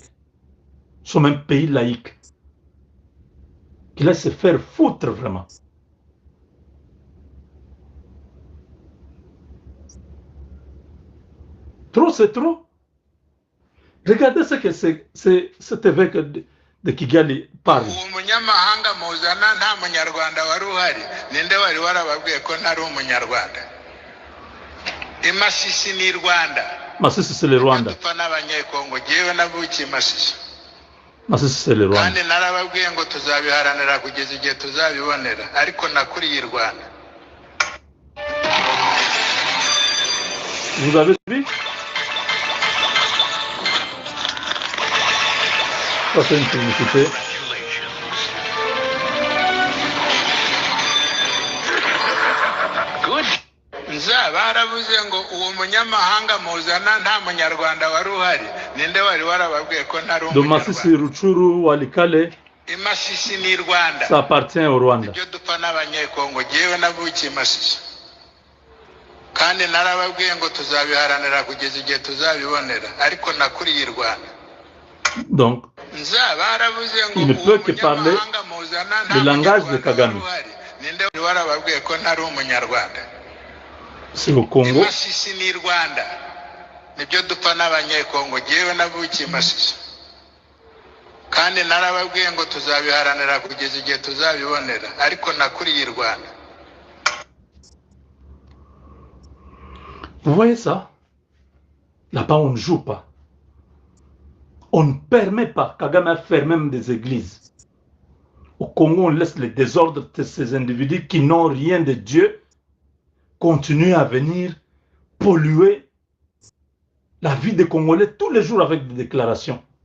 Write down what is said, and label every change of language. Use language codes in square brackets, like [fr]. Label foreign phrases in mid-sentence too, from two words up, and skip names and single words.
[fr] Nous sommes un pays laïque. Qui laisse se faire foutre vraiment. Trop, c'est trop. Regardez ce que cet évêque de Kigali parle. [rw] umunyamahanga muzana nta munyarwanda wari uhari ninde wari warababwiye ko ntari umunyarwanda imasisi ni Rwanda [fr] Masisi c'est le Rwanda [rw] dupfa n'abanyekongo jewe navukiye Masisi [fr] Masisi c'est le Rwanda [rw] kandi narababwiye ngo tuzabiharanira kugeza igihe tuzabibonera ariko nakuriye Rwanda. [fr] Vous avez suivi? Ça c'est une publicité. [rw] Baravuze ngo uwo munyamahanga muzana nta munyarwanda wari uhari ninde wari warababwiye ko ntari umunyarwanda. Masisi, Ruchuru, Walikale, Imasisi ni Rwanda. [fr] Ça appartient au Rwanda. [rw] Ibyo dupfa n'abanyekongo jewe navukiye Masisi kandi narababwiye ngo tuzabiharanira kugeza igihe tuzabibonera ariko nakuriye Rwanda. [fr] Donc, il ne peut que parler le langage de Kagame. C'est au Congo. [rw] Masisi ni Rwanda. Nibyo dupfa n'abanyekongo jewe navukiye Masisi kandi narababwiye ngo tuzabiharanira kugeza igihe tuzabibonera ariko nakuriye Rwanda. [fr] Vous voyez ça? Là-bas, on ne joue pas. On ne permet pas. Kagame a fermé même des églises. Au Congo, on laisse le désordre de ces individus qui n'ont rien de Dieu continuer à venir polluer la vie des Congolais tous les jours avec des déclarations.